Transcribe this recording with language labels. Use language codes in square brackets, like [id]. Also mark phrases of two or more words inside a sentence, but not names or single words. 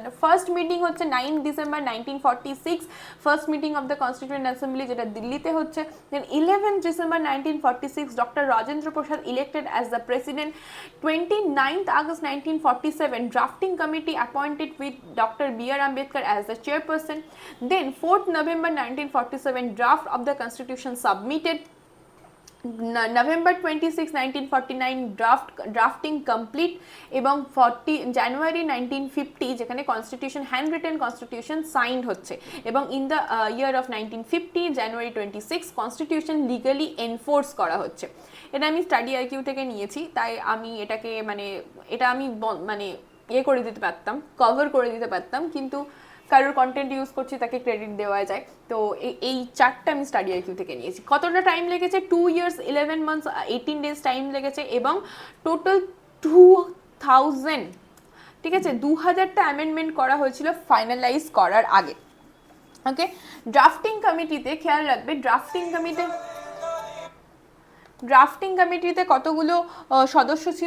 [en] first meeting হচ্ছে 9 ডিসেম্বর 1946, first meeting of the Constituent Assembly, [bn] যেটা দিল্লিতে হচ্ছে। [en] দেন 11 ডিসেম্বর 1946 ডক্টর রাজেন্দ্র প্রসাদ elected as the president. 29 আগস্ট 1947 drafting committee appointed with Dr. B.R. Ambedkar as the chairperson. দেন 4 নভেম্বর 1947 draft of the constitution submitted. November 26, 1949 drafting complete, এবং 40 জানুয়ারি 1950 যেখানে constitution hand written constitution signed [bn] হচ্ছে, এবং [en] in the year of 1950 জানুয়ারি 26 constitution legally enforce [bn] করা হচ্ছে। এটা আমি স্টাডি আইকিউ থেকে নিয়েছি, তাই আমি এটাকে এটা আমি করে দিতে পারতাম, কভার করে দিতে পারতাম, কিন্তু কারোর [en] content use [bn] করছি তাকে ক্রেডিট দেওয়া যায়। তো এই চারটা আমি স্টাডি আইকিউ থেকে নিয়েছি। কতটা টাইম লেগেছে? [en] 2 years 11 months 18 days [bn] টাইম লেগেছে, এবং টোটাল 2000, ঠিক আছে, 2000টা অ্যামেন্ডমেন্ট করা হয়েছিল ফাইনালাইজ করার আগে। ওকে, ড্রাফটিং কমিটিতে খেয়াল রাখবে, ড্রাফটিং কমিটিতে কতগুলো সদস্য ছিল?